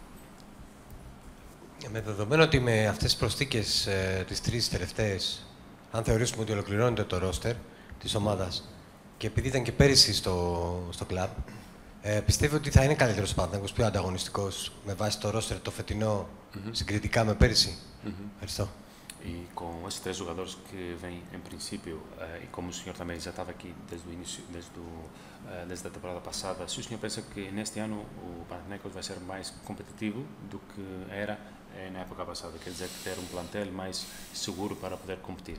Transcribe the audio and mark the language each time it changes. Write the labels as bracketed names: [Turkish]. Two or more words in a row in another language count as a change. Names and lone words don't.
[Greek] Με δεδομένο ότι με αυτές τις προσθήκες, τις 3 τελευταίες, αν θεωρήσουμε ότι ολοκληρώνεται το ρόστερ της ομάδας και επειδή ήταν και πέρυσι στο κλαμπ, πιστεύω ότι θα είναι καλύτερος ο Παναθηναϊκός, πιο ανταγωνιστικός με βάση το ρόστερ το φετινό συγκριτικά με πέρυσι. Ευχαριστώ. [Portuguese] E com esses 3 jogadores que vêm em princípio, e como o senhor também já estava aqui desde o início, desde a temporada passada, se o senhor pensa que neste ano o Panathinaikos vai ser mais competitivo do que era na época passada, quer dizer que ter um plantel mais seguro para poder competir?